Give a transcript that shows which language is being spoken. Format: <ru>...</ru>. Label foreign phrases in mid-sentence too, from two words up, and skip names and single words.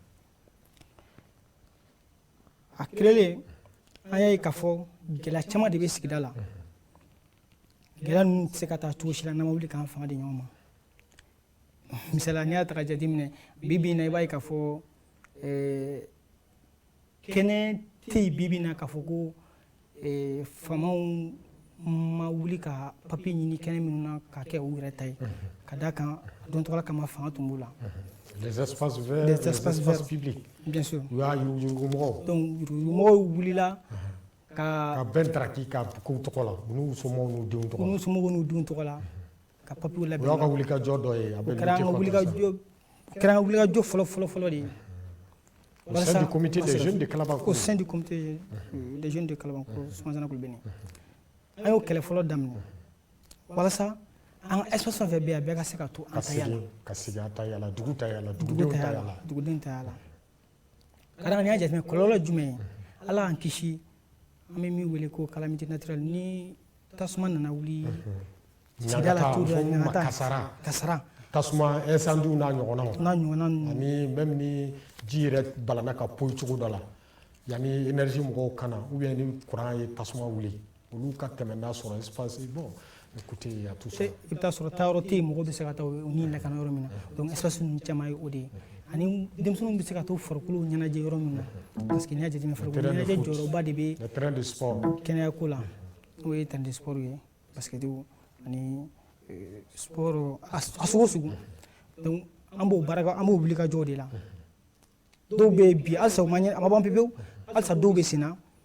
<bm>a kɛlen an y'a ye k'a fɔ gɛlɛya caman de bɛ sigida la gɛlɛya ninnu tɛ se ka taa cogo si la n'an ma wuli k'an fanga di ɲɔgɔn ma misaliya n'i y'a ta ka jateminɛ bi bi in na i b'a ye k'a fɔ kɛnɛ tɛ yen bi bi in na k'a fɔ ko faamaw ma wuli ka papiye ɲini kɛnɛ minnu na k'a kɛ u yɛrɛ ta ye ka d'a kan don tɔgɔla kama fanga tun b'u la</bm> <fr>les espaces verts, les espaces publics. Bien sûr. Donc,</fr> <bm>yurugumɔgɔw wulila ka bɛn taraki ka kow tɔgɔ la u n'u somɔgɔw n'u denw tɔgɔ la. U n'u somɔgɔw n'u denw tɔgɔ la ka papiyew labɛn. O y'aw ka wulikajɔ dɔ ye. O kɛra an ka wulikajɔ fɔlɔ de ye.</bm> <fr>Au sein du comité des jeunes de Kalabankoro. Au sein du comité des jeunes de Kalabankoro, Soumaïla Coulibaly.</fr> <bm>An y'o kɛlɛ fɔlɔ daminɛ walasa an ka espace fɛn bɛ yen a bɛɛ ka se ka to an ta yala ka segin an ta yala dugu ta yala dugudenw ta yala dugudenw ta yala ka d'a kan n'i y'a jateminɛ kɔlɔlɔ jumɛn ye ala k'an kisi an bɛ min wele ko</bm> <fr>calamité naturelle</fr> <bm>ni tasuma nana wuli sigida la cogo dɔ la kasara tasuma incendie n'a ɲɔgɔnnaw ninnu ani même ni ji yɛrɛ balana ka poyi cogo dɔ la yanni énergie mɔgɔw kana</bm> <fr>ou bien</fr> <bm>ni courant ye tasuma wuli olu ka tɛmɛ n'a sɔrɔ espace</bm> <fr>bon écoutez il y a tout ça.</fr> <bm>I bɛ taa sɔrɔ taayɔrɔ tɛ yen mɔgɔw bɛ se ka taa u ni lakana yɔrɔ min na donc espace ninnu caman ye o de ye ani denmisɛnninw bɛ se ka to farikolo ɲɛnajɛ yɔrɔ min na parce que n'i y'a jateminɛ farikolo ɲɛnajɛ jɔyɔrɔba de bɛ kɛnɛyako la n'o ye</bm> <fr>terrain de sport</fr> <bm>ye basketball ani sport a sogo sugu donc an b'o wulikajɔw de la dɔw bɛ yen bi halisa a ma ban pewu halisa dɔw bɛ sen na</bm>